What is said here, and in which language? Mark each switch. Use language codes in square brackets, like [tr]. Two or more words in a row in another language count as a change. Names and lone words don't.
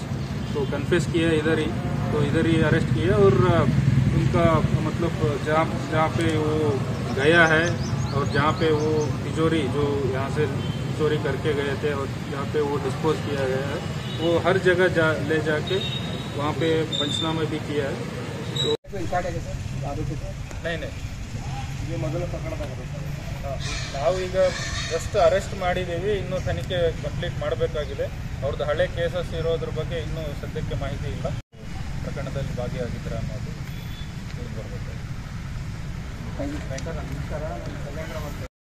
[hi] तो कन्फेस किया इधर ही, तो इधर ही अरेस्ट किया और उनका मतलब जहाँ पे वो गया है और जहाँ पे वो तिजोरी जो यहाँ से चोरी करके गए थे और जहाँ पे वो डिस्पोज किया गया है, वो हर जगह ले जाके वहाँ पे पंचनामा भी किया है। तो नहीं [kn] ये ಮೊದಲು ನಾವು ಈಗ [en] just arrest [kn] ಮಾಡಿದ್ದೀವಿ, ಇನ್ನೂ ತನಿಖೆ ಕಂಪ್ಲೀಟ್ ಮಾಡಬೇಕಾಗಿದೆ। ಅವ್ರದ್ದು ಹಳೆ ಕೇಸಸ್ ಇರೋದ್ರ ಬಗ್ಗೆ ಇನ್ನೂ ಸದ್ಯಕ್ಕೆ ಮಾಹಿತಿ ಇಲ್ಲ, ಪ್ರಕರಣದಲ್ಲಿ ಭಾಗಿಯಾಗಿದ್ದೀರಾ ಅನ್ನೋದು ತಿಳಿದು ಬರಬೇಕು।